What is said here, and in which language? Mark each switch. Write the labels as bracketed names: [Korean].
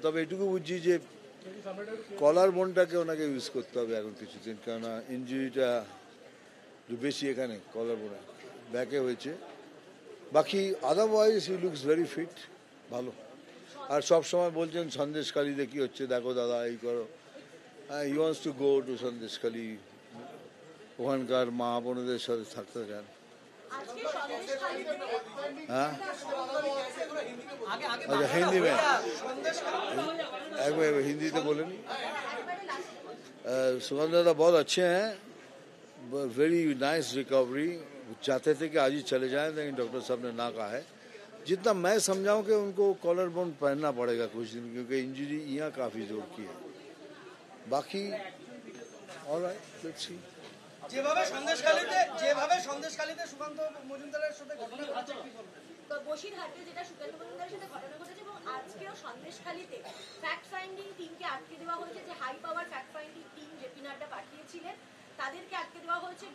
[Bangla] তবে এটুকু বুঝছি যে কলার বোনটাকে ওনাকে ইউজ করতে হবে এখন কিছুদিন, কেননা ইঞ্জুরিটা বেশি এখানে কলার বোনে, ব্যাকে হয়েছে। বাকি otherwise [English] he looks very fit, [Bangla] ভালো। আর সব সময় বলছেন সন্দেশখালিতে কি হচ্ছে দেখো দাদা, এই করো। [English] he wants to go to [Bangla] Sandeshkhali, ওখানকার মা বোনদের সাথে থাকতে চান। [Hindi] हाँ अच्छा, हिंदी में एक बार हिंदी तो बोले नहीं। सुगंध दादा बहुत अच्छे हैं, [English] Very nice recovery. [Hindi] चाहते थे कि आज ही चले जाएं, लेकिन डॉक्टर साहब ने ना कहा है। जितना मैं समझाऊं कि उनको कॉलर बोन पहनना पड़ेगा कुछ दिन, क्योंकि इंजरी यहाँ काफ़ी जोर की है। [English] बाकी all right, let's see. [Bangla] যেভাবে সন্দেশখালীতে সুকান্ত মজুমদারের সাথে ঘটনা ঘটেছে, বসিরহাটে যেটা সুকান্ত মজুমদারের সাথে ঘটনা ঘটেছে, এবং আজকেও সন্দেশখালীতে ফ্যাক্ট ফাইন্ডিং টিমকে আটকে দেওয়া হয়েছে, যে high power fact finding team JP Nadda পাঠিয়েছিলেন তাদেরকে আটকে দেওয়া হয়েছে।